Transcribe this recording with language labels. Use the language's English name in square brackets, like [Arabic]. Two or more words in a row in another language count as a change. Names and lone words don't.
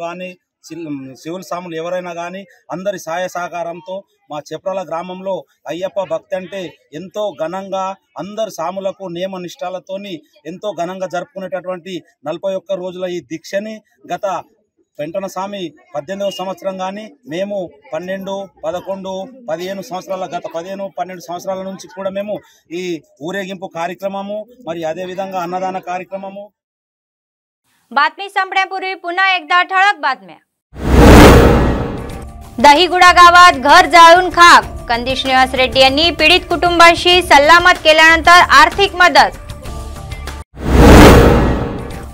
[Telugu] కానీ శివుల సాములు ఎవరైనా కానీ అందరి సహాయ సహకారంతో మా చెప్రాల గ్రామంలో అయ్యప్ప భక్తి అంటే ఎంతో ఘనంగా అందరు సాములకు నియమ నిష్ఠాలతోని ఎంతో ఘనంగా జరుపుకునేటటువంటి 41 రోజుల ఈ దీక్షని గత వెంటన స్వామి 18వ సంవత్సరం కానీ మేము 12, 11, 15 సంవత్సరాల గత 15, 12 సంవత్సరాల నుంచి కూడా మేము ఈ ఊరేగింపు కార్యక్రమము మరి అదేవిధంగా అన్నదాన కార్యక్రమము. [Marathi] बातमी संपण्यापूर्वी पुन्हा एकदा ठळक बातम्या. दहीगुडा गावात घर जाळून खाक. कंदी श्रीनिवास रेड्डी यांनी पीडित कुटुंबाशी सल्लामत केल्यानंतर आर्थिक मदत.